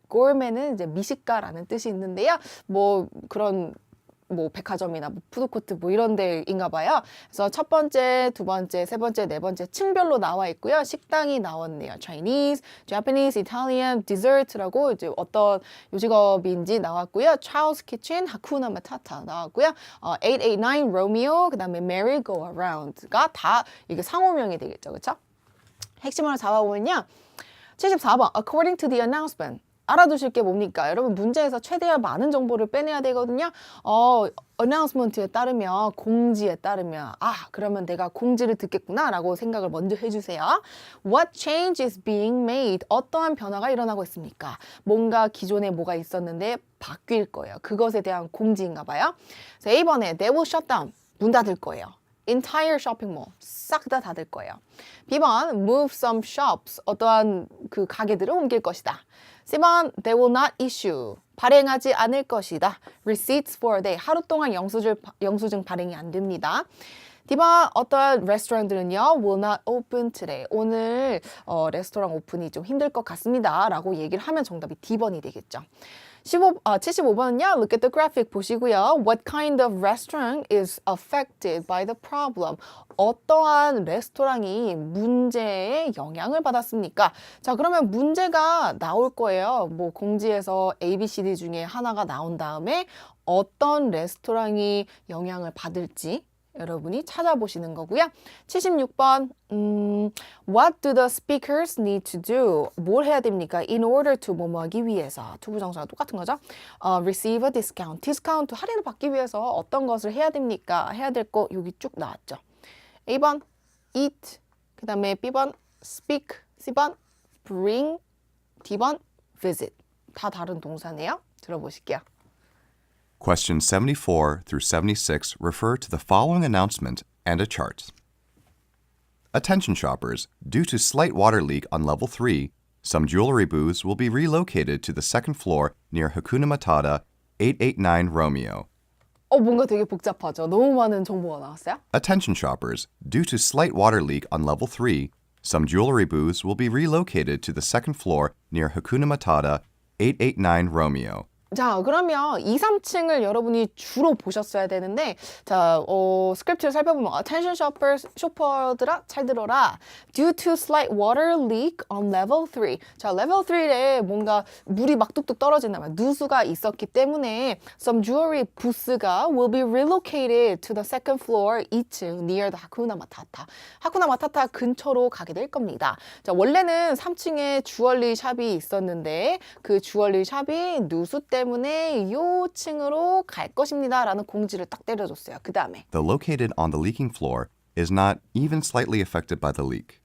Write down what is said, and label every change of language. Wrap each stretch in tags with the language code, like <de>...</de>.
<ko>Gourmet는 이제 미식가라는 뜻이 있는데요. 그런 백화점이나 푸드코트 이런 데인가 봐요. 그래서 첫 번째, 두 번째, 세 번째, 네 번째 층별로 나와 있고요. 식당이 나왔네요. Chinese, Japanese, Italian, Dessert라고 이제 어떤 요직업인지 나왔고요. Charles Kitchen, Hakuna Matata 나왔고요. 889, Romeo, 그 다음에 Merry Go Around가 다 이게 상호명이 되겠죠. 그렇죠? 핵심으로 잡아보면요. 74번,</ko> <en>According to the announcement.</en> <ko>알아두실 게 뭡니까? 여러분 문제에서 최대한 많은 정보를 빼내야 되거든요. announcement에 따르면 공지에 따르면 그러면 내가 공지를 듣겠구나 라고 생각을 먼저 해주세요.</ko> <en>What change is being made?</en> <ko>어떠한 변화가 일어나고 있습니까? 뭔가 기존에 뭐가 있었는데 바뀔 거예요. 그것에 대한 공지인가 봐요. 자, A번에</ko> <en>they will shut down.</en> <ko>문 닫을 거예요.</ko> <en>entire shopping mall.</en> <ko>싹 다 닫을 거예요.</ko> <en>B번 move some shops.</en> <ko>어떠한 그 가게들을 옮길 것이다.</ko> <en>C번 they will not issue.</en> <ko>발행하지 않을 것이다.</ko> <en>Receipts for a day.</en> <ko>하루 동안 영수증 발행이 안 됩니다. D번 어떠한 레스토랑들은요</ko> <en>will not open today.</en> <ko>오늘 레스토랑 오픈이 좀 힘들 것 같습니다. 라고 얘기를 하면 정답이 D번이 되겠죠. 75번은요.</ko> <en>Look at the graphic</en> <ko>보시고요.</ko> <en>What kind of restaurant is affected by the problem?</en> <ko>어떠한 레스토랑이 문제에 영향을 받았습니까? 자, 그러면 문제가 나올 거예요. 뭐 공지에서 A, B, C, D 중에 하나가 나온 다음에 어떤 레스토랑이 영향을 받을지 여러분이 찾아보시는 거고요.</ko> <en>76번 What do the speakers need to do?</en> <ko>뭘 해야 됩니까?</ko> <en>In order to</en> <ko>뭐뭐 하기 위해서. 투부정사가 똑같은 거죠.</ko> <en>Receive a discount.</en> <ko>디스카운트 할인을 받기 위해서 어떤 것을 해야 됩니까? 해야 될 거 여기 쭉 나왔죠. A번 eat, 그 다음에 B번 speak, C번 bring, D번 visit. 다 다른 동사네요. 들어보실게요.</ko> <en>Questions 74 through 76 refer to the following announcement and a chart. Attention shoppers, due to slight water leak on level 3, some jewelry booths will be relocated to the second floor near Hakuna Matata 889 Romeo.</en> <ko>뭔가 되게 복잡하죠. 너무 많은 정보가 나왔어요.</ko> <en>Attention shoppers, due to slight water leak on level 3, some jewelry booths will be relocated to the second floor near Hakuna Matata 889 Romeo.</en> <ko>자, 그러면 2, 3층을 여러분이 주로 보셨어야 되는데, 자, 스크립트를 살펴보면</ko> <en>attention shoppers,</en> <ko>쇼퍼들아, 잘 들어라.</ko> <en>Due to slight water leak on level 3.</en> <ko>자, level 3에 뭔가 물이 막 뚝뚝 떨어진다면 누수가 있었기 때문에</ko> <en>some jewelry 부스가 will be relocated to the second floor</en> <ko>2층</ko> <en>near the Hakuna Matata.</en> <ko>하쿠나 마타타 근처로 가게 될 겁니다. 자, 원래는 3층에 주얼리 샵이 있었는데 그 주얼리 샵이 누수 때문에 요 층으로 갈 것입니다 라는 공지를 딱 때려줬어요. 그 다음에</ko> <en>The located on the leaking floor is not even slightly affected by the leak.</en>